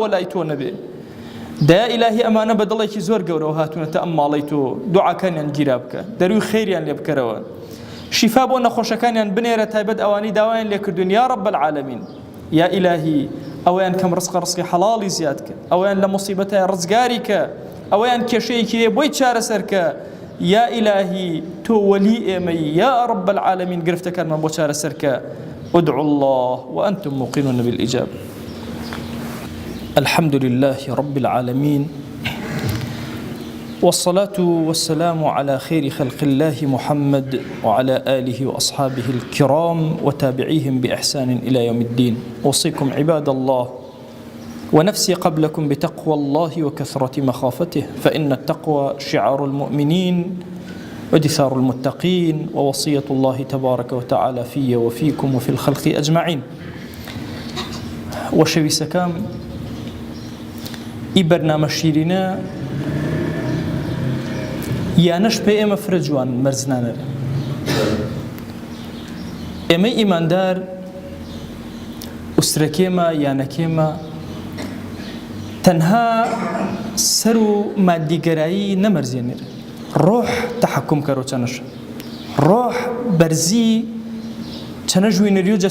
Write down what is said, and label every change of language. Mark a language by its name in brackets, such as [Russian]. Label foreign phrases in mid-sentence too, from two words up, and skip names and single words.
[Central Kurdish] لای تۆ نەبێ دایا ئیلاهی ئەمانە بە دڵێکی زۆر گەورەوە هاتوونەتە ئەم ماڵەی تۆ دوعاکانیان گیرا بکە دەروی خێریان لێ بکەرەوە شیفا بۆ نەخۆشەکانیان بنێرە تایبەت ئەوانی داوایان لێ کردوون [Arabic] یا رب العالمین [Central Kurdish] یا ئیلاهی ئەویان کەم ڕزقی حەڵاڵی زیاد کە ئەویان لە مصیبەتە ڕزگاری کە ئەویان کێشەیەکی لێ بۆی چارەسەر کە یا ئیلاهی تۆ وەلی ئێمەی [Arabic] یا رب العالمین [Central Kurdish] گرفتەکانمان بۆ چارەسەر کە [Arabic] ادعوا الله وأنتم موقنون بالإجابة. الحمد لله رب العالمين والصلاة والسلام على خير خلق الله محمد وعلى آله وأصحابه الكرام وتابعيهم بإحسان إلى يوم الدين. أوصيكم عباد الله ونفسي قبلكم بتقوى الله وكثرة مخافته فإن التقوى شعار المؤمنين ودثار المتقين ووصية الله تبارك وتعالى في وفيكم وفي الخلق أجمعين. [Gurani] وشوي سكام ئی بەرنامە شیرینە یانەش پێ ئێمە فرە جوان مەرزنانەرە ئێمەی ئیماندار ئوسرەکێمە یانەکێمە تەنها سەر و مادیگەرایی نەمەرزێنێرە ڕۆح تەحەکوم کەرۆ چەنەشە ڕۆح بەرزی چەنە ژوینەری و